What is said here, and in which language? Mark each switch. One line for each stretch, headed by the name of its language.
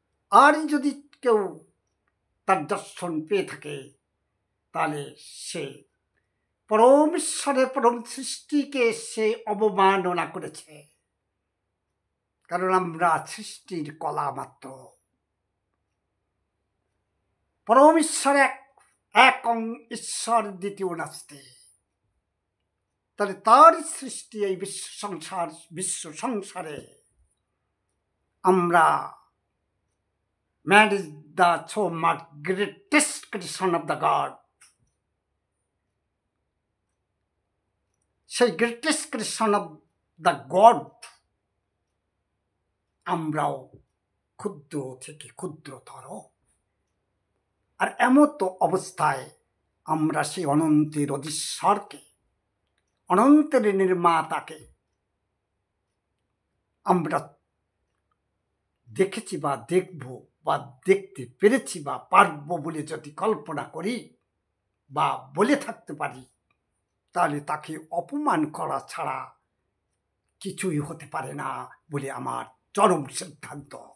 Bangla: আর যদি কেউ তার দর্শন পেয়ে থাকে, তাহলে সে পরম ঈশ্বরের পরম সৃষ্টিকে সে অবমাননা করেছে, কারণ আমরা সৃষ্টির কলা মাত্র। পরম ঈশ্বর এক,
Sanskrit: একং ঈশ্বর দ্বিতীয় নাস্তি।
Bangla: তাহলে তার সৃষ্টি এই বিশ্ব সংসারে আমরা,
English: man is the so much greatest creation of the God.
Bangla: সেই greatest creation of the god আমরাও ক্ষুদ্র থেকে ক্ষুদ্রতর। আর এমত অবস্থায় আমরা সেই অনন্তের অধীশ্বরকে, অনন্তের নির্মাতাকে আমরা দেখেছি বা দেখব বা দেখতে পেরেছি বা পারব বলে যদি কল্পনা করি বা বলে থাকতে পারি, তাহলে তাকে অপমান করা ছাড়া কিছুই হতে পারে না বলে আমার চরম সিদ্ধান্ত।